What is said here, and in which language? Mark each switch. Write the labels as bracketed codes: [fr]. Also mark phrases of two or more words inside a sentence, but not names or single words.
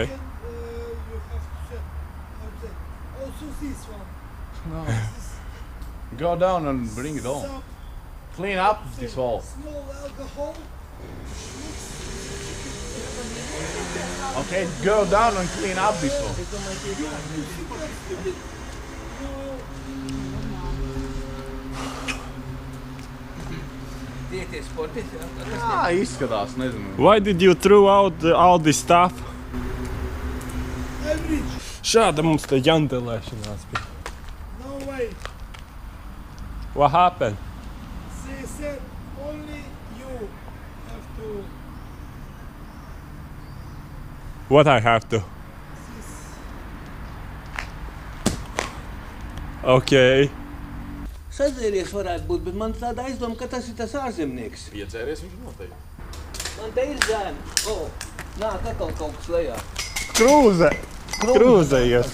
[en] And you have to set. Also this one. No. This Go down and bring it on. some Clean up this hole. small alcohol. Okay, go down and clean up this hole. [lv] Izskatās, nezinu. [en] Why did you throw out all this stuff? Average. [lv] Šāda mums te jandelēšanās bija. [en] No way. What happened? They said only you have to. What I have to? This. Okay. [lv] Sadzēries varētu būt, bet man tāda aizdoma, ka tas ir tas ārzemnieks. Piedzēries viņš noteikti. Man te ir zēni. O, nāk atkal kaut kas lejā. Krūze! Krūze ies.